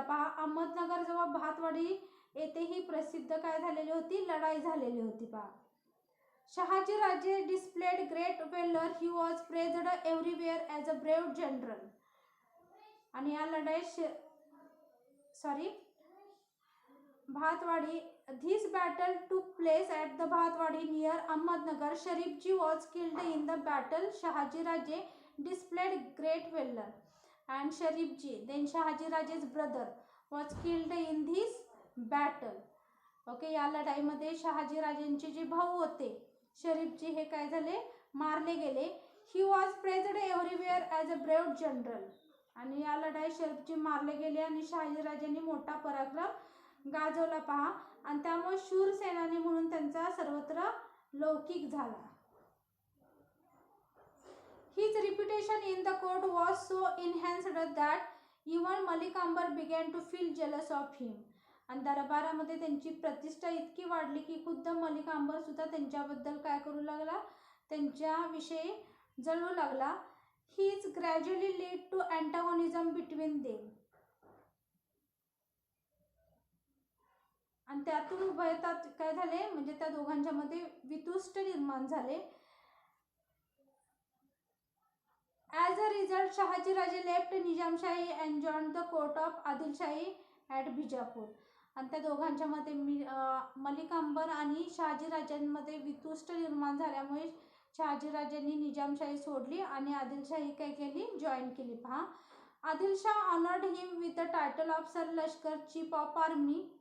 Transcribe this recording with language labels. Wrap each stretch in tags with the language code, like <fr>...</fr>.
<mr>पहा, अहमदनगर जवळ भातवाडी येथे ही प्रसिद्ध काय झालेली होती? लढाई झालेली होती. पहा,</mr> <en>Shahaji Raje displayed great valor. He was praised everywhere as a brave general.</en> <mr>आणि या लढाईत भातवाडी</mr> <en>this battle took place at the Bhatwadi near Ahmednagar. Sharifji was killed in the battle. Shahaji Raje displayed great valor, and Sharifji, then Shahaji Raje's brother, was killed in this battle.</en> <mr>Okay, या लढाईमध्ये शहाजी राजेंचे जे भाऊ होते शरीफजी हे काय झाले, मारले गेले.</mr> <en>He was praised everywhere as a brave general.</en> <mr>आणि या लढाईत शरीफजी मारले गेले आणि शहाजी राजांनी मोठा पराक्रम गाजवला पहा, आणि त्यामुळे शूर सेनानी म्हणून त्यांचा सर्वत्र लौकिक झाला.</mr> <en>His reputation in the court was so enhanced that even Malik Ambar began to feel jealous of him.</en> <mr>आणि दरबारामध्ये त्यांची प्रतिष्ठा इतकी वाढली की खुद्द मलिक अंबर सुद्धा त्यांच्याबद्दल काय करू लागला, त्यांच्याविषयी जळू लागला.</mr> <en>He is gradually lead to antagonism between them.</en> <mr>आणि त्यातून उभयतात काय झाले, म्हणजे त्या दोघांच्या मध्ये वितुष्ट निर्माण झाले.</mr> <en>As a result, Shahaji Raje left Nizamshahi and joined the court of Adilshahi at Bijapur.</en> <mr>आणि त्या दोघांच्या मध्ये मलिक अंबर आणि शहाजी राजांमध्ये वितुष्ट निर्माण झाल्यामुळे शहाजी राजांनी निजामशाही सोडली आणि आदिलशाही काय केली, जॉईन केली.</mr> <en>पहा, Adilshah honoured him with the title of Sar Lashkar chief of army.</en>